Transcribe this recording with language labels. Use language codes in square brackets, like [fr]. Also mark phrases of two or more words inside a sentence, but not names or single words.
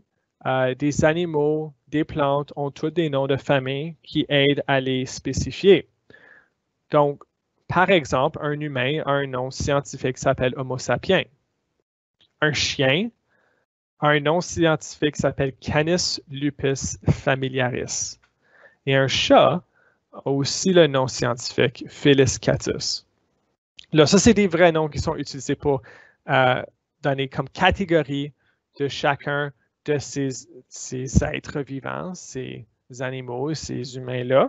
[fr] Des animaux, des plantes ont tous des noms de famille qui aident à les spécifier. Donc, par exemple, un humain a un nom scientifique qui s'appelle Homo sapiens. Un chien a un nom scientifique qui s'appelle Canis lupus familiaris. Et un chat a aussi le nom scientifique Felis catus. Là, ça, c'est des vrais noms qui sont utilisés pour donner comme catégorie de chacun de ces êtres vivants, ces animaux, ces humains-là.